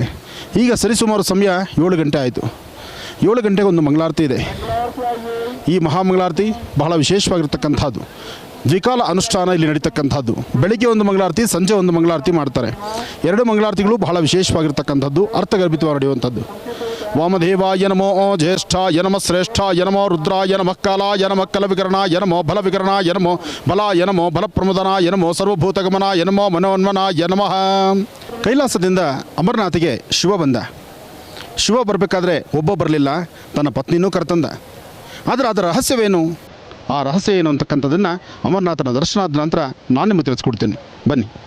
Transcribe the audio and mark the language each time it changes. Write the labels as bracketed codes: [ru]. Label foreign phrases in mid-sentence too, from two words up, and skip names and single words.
[kn] ಈಗ ಸರಿಸುಮಾರು ಸಮಯ 7 ಗಂಟೆ ಆಯಿತು. 7 ಗಂಟೆಗೆ ಒಂದು ಮಂಗಳಾರತಿ ಇದೆ. ಈ ಮಹಾಮಂಗಳಾರತಿ ಬಹಳ ವಿಶೇಷವಾಗಿರ್ತಕ್ಕಂಥದ್ದು. ದ್ವಿಕಾಲ ಅನುಷ್ಠಾನ ಇಲ್ಲಿ ನಡೀತಕ್ಕಂಥದ್ದು. ಬೆಳಿಗ್ಗೆ ಒಂದು ಮಂಗಳಾರತಿ, ಸಂಜೆ ಒಂದು ಮಂಗಳಾರತಿ ಮಾಡ್ತಾರೆ. 2 ಮಂಗಳಾರತಿಗಳು ಬಹಳ ವಿಶೇಷವಾಗಿರ್ತಕ್ಕಂಥದ್ದು, ಅರ್ಥಗರ್ಭಿತವಾಗಿ ನಡೆಯುವಂಥದ್ದು. [sa] ವಾಮದೇವಾಯ ನಮೋ ಜ್ಯೇಷ್ಠಾಯ ನಮಃ ಶ್ರೇಷ್ಠಾಯ ನಮೋ ರುದ್ರಾಯ ನಮಃ ಕಾಲಾಯ ನಮಃ ಕಲವಿಕರಣಾಯ ನಮೋ ಬಲವಿಕರಣಾಯ ನಮೋ ಬಲಾಯ ನಮೋ ಬಲಪ್ರಮೋದನಾಯ ನಮೋ ಸರ್ವಭೂತಗಮನಾಯ ನಮೋ ಮನೋನ್ಮನಾಯ ನಮಃ. [kn] ಕೈಲಾಸದಿಂದ ಅಮರನಾಥಿಗೆ ಶಿವ ಬಂದ. ಶಿವ ಬರಬೇಕಾದ್ರೆ ಒಬ್ಬ ಬರಲಿಲ್ಲ, ತನ್ನ ಪತ್ನಿನೂ ಕರ್ತಂದ. ಆದರೆ ಅದರ ರಹಸ್ಯವೇನು? ಆ ರಹಸ್ಯ ಏನು ಅಂತಕ್ಕಂಥದ್ದನ್ನು ಅಮರನಾಥನ ದರ್ಶನ ಆದ ನಂತರ ನಾನು ನಿಮಗೆ ತಿಳಿಸ್ಕೊಡ್ತೀನಿ, ಬನ್ನಿ.